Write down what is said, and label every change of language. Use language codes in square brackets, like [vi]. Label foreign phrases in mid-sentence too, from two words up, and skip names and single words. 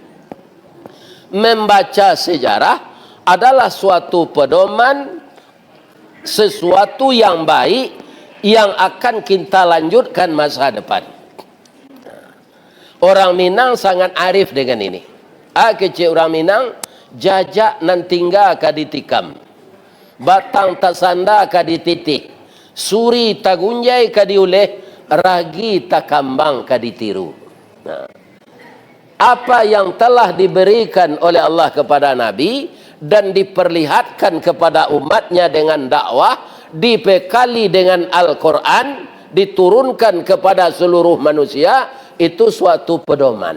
[id] Membaca sejarah adalah suatu pedoman, sesuatu yang baik yang akan kita lanjutkan masa depan. Orang Minang sangat arif dengan ini. [min] Kecil orang Minang, jajak nan tinggal ka ditikam, batang tak sanda ka dititih, suri tak gunjai ka diuleh, ragi tak kambang ka ditiru. [id] Nah, apa yang telah diberikan oleh Allah kepada Nabi dan diperlihatkan kepada umatnya dengan dakwah, dibekali dengan Al-Quran, diturunkan kepada seluruh manusia, itu suatu pedoman.